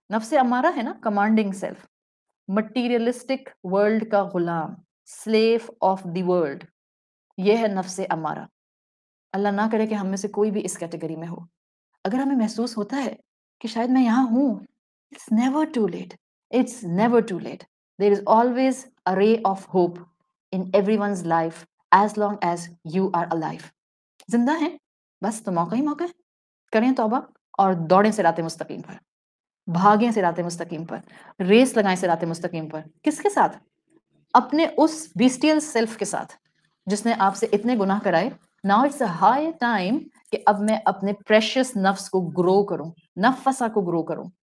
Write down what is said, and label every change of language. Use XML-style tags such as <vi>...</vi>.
<ur>نفس امارہ ہے نا، کمانڈنگ سیلف. مٹیریلسٹک ورلڈ کا Ghulam,</ur> <en>Slave of the world.</en> <ur>یہ ہے نفس امارہ. اللہ نہ کرے کہ ہم میں سے کوئی بھی اس کیٹیگری میں ہو. اگر ہمیں محسوس ہوتا ہے کہ شاید میں یہاں ہوں،</ur> <en>it's never too late. It's never too late. There is always a ray of hope in everyone's life as long as you are alive.</en> <ur>زندہ ہیں بس تو موقع ہی موقع ہے. کریں توبہ اور دوڑیں صراط مستقیم پر. بھاگیں صراط مستقیم پر. ریس لگائیں صراط مستقیم پر. کس کے ساتھ؟ اپنے اس بیسٹیل سیلف کے ساتھ جس نے آپ سے اتنے گناہ کرائے.</ur> <en>Now it's a high time</en> <ur>کہ اب میں اپنے پریشیس نفس کو گرو کروں، نفسا کو گرو کروں.</ur>